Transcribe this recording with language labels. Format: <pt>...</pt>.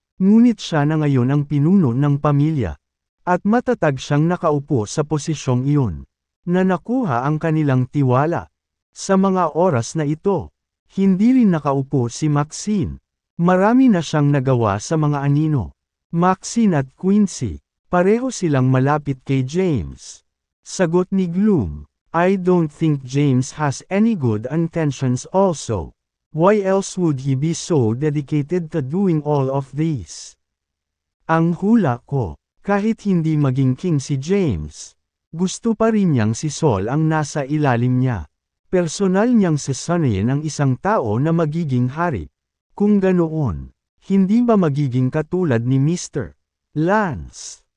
<tl>Ngunit siya na ngayon ang pinuno ng pamilya. At matatag siyang nakaupo sa posisyong iyon. Na nakuha ang kanilang tiwala. Sa mga oras na ito, hindi rin nakaupo si Maxine. Marami na siyang nagawa sa mga anino. Maxine at Quincy, pareho silang malapit kay James. Sagot ni Gloom,</tl> <en>I don't think James has any good intentions also. Why else would he be so dedicated to doing all of this?</en> <tl>Ang hula ko, kahit hindi maging king si James, gusto pa rin niyang si Saul ang nasa ilalim niya. Personal niyang sasanayin ang isang tao na magiging hari. Kung ganoon, hindi ba magiging katulad ni Mr. Lance?</tl>